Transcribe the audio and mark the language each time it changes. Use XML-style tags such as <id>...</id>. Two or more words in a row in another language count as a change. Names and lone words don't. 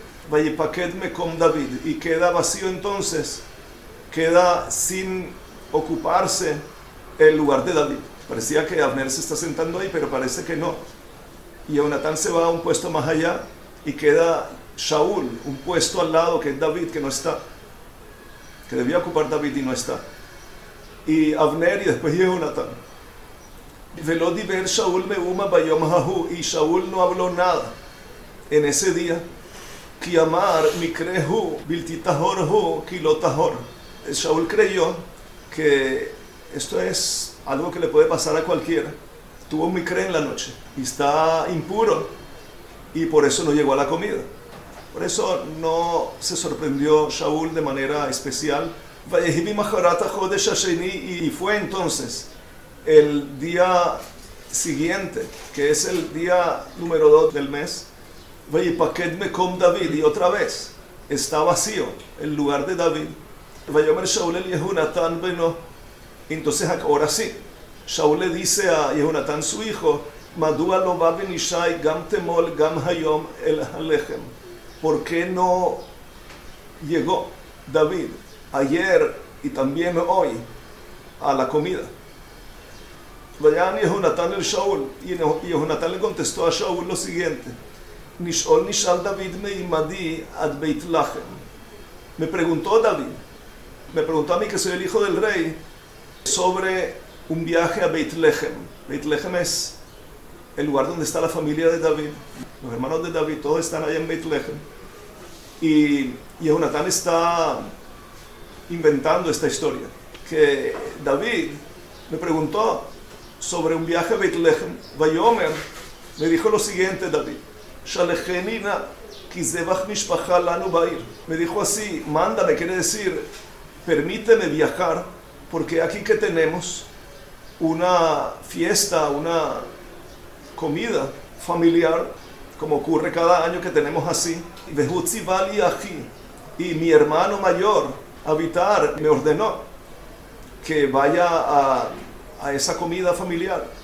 <he>ויפקד מקום דוד,</he> <es>y queda vacío entonces, queda sin ocuparse el lugar de David. Parecía que Avner se está sentando ahí, pero parece que no. Y Yehonatán se va a un puesto más allá y queda Shaul, un puesto al lado que es David, que no está, que debía ocupar David y no está. Y Avner y después Yehonatán.</es> <he>ולא דבר שאול מאומה ביום ההוא,</he> <es>y Shaul no habló nada en ese día.</es> <he>כי אמר מקרהו בלתי טהור הוא כי לא טהור.</he> <es>Shaul creyó que esto es algo que le puede pasar a cualquiera. Tuvo un mikre en la noche y está impuro y por eso no llegó a la comida. Por eso no se sorprendió Shaul de manera especial. Y fue entonces el día siguiente, que es el día número 2 del mes,</es> <he>ויפקד מקום דוד,</he> <es>y otra vez está vacío el lugar de David.</es> <he>ויאמר שאול אל יהונתן בנו.</he> <es>Entonces ahora sí, Shaul le dice a Yehunatán su hijo,</es> <he>מדוע לא בא בן ישי גם תמול גם היום אל הלחם.</he> <es>¿Por qué no llegó David ayer y también hoy a la comida?</es> <he>ויען יהונתן את שאול,</he> <es>y Yehunatán le contestó a Shaul lo siguiente:</es> <he>נשאל נשאל דוד מעמדי עד בית לחם.</he> <es>Me preguntó David, me preguntó a mí, que soy el hijo del rey, sobre un viaje a Beit Lechem. Beit Lechem es el lugar donde está la familia de David, los hermanos de David, todos están allá en Beit Lechem. Y Yehunatán está inventando esta historia, que David me preguntó sobre un viaje a Beit Lechem. Vayomer, me dijo lo siguiente David:</es> <he>שלחני נא כי זבח משפחה לנו בעיר.</he> <es>Me dijo así, mándame, quiere decir, permíteme viajar, porque aquí que tenemos una fiesta, una comida familiar, como ocurre cada año que tenemos así. Y mi hermano mayor, Abitar, me ordenó que vaya a esa comida familiar.</es>